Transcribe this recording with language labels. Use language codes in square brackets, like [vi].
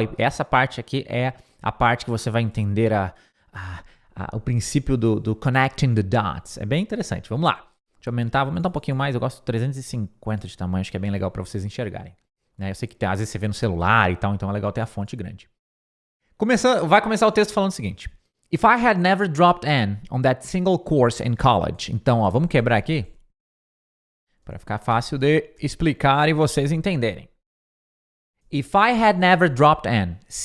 [pt] E essa parte aqui é a parte que você vai entender o princípio do [en] connecting the dots. [pt] É bem interessante. Vamos lá. Deixa eu aumentar, vou aumentar um pouquinho mais. Eu gosto de 350 de tamanho, acho que é bem legal para vocês enxergarem. Eu sei que às vezes você vê no celular e tal, então é legal ter a fonte grande. Vai começar o texto falando o seguinte. [en] If I had never dropped in on that single course in college. [pt] Então, vamos quebrar aqui para ficar fácil de explicar e vocês entenderem. [en] If I had never dropped in.